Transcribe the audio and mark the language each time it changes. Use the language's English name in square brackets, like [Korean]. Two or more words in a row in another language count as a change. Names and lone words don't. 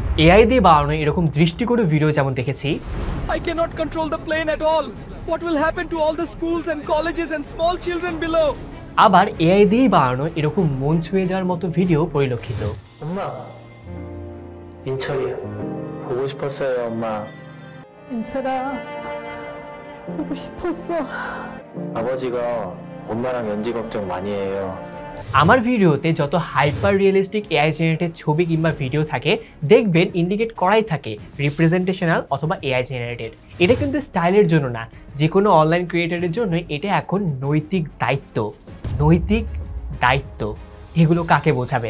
[Bangla] এআই দিয়ে বানানো এরকম দৃষ্টিকটু ভিডিও যেমন দেখেছি, [English] I cannot control the plane at all. What will happen to all the schools and colleges and small children below? [Bangla] আবার এআই দিয়ে বানানো এরকম মন ছুঁয়ে যাওয়ার মতো ভিডিও পরিলক্ষিত। [Korean] 엄마, 인철이야. 보고 싶었어요, 엄마. 인철아, 보고 싶었어. 아버지가 엄마랑 연지 걱정 많이 해요. [Bangla] আমার ভিডিওতে যত [English] hyper realistic AI generated [Bangla] ছবি কিংবা ভিডিও থাকে দেখবেন ইন্ডিকেট করাই থাকে রিপ্রেজেন্টেশনাল অথবা [English] AI generated. [Bangla] এটা কিন্তু স্টাইলের জন্য না, যে কোনো [English] online creator [Bangla] জন্য এটা এখন নৈতিক দায়িত্ব। নৈতিক দায়িত্ব এগুলো কাকে বোঝাবেন?